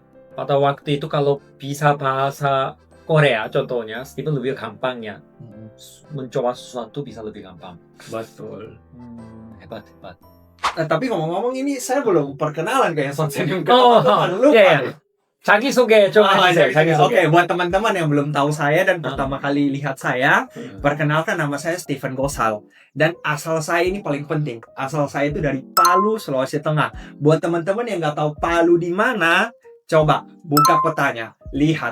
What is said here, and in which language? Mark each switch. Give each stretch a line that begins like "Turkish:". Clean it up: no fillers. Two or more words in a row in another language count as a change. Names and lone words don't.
Indonesian: Pada waktu itu kalau bisa bahasa Korea contohnya, Steven lebih gampang ya. Mencoba sesuatu bisa lebih gampang. Betul. Hebat. Tapi ngomong-ngomong ini saya belum perkenalan kayak Sonsengnim. Iya.
Korean: 자기 소개 좀 해주세요. 자기
Indonesian: Oke,
Korean: 소개.
Indonesian: buat teman-teman yang belum tahu saya dan pertama kali lihat saya, 음. perkenalkan nama saya Stephen Gosal. Dan asal saya ini paling penting. Asal saya itu dari Palu, Sulawesi Tengah. Buat teman-teman yang nggak tahu Palu di mana, coba buka petanya, lihat.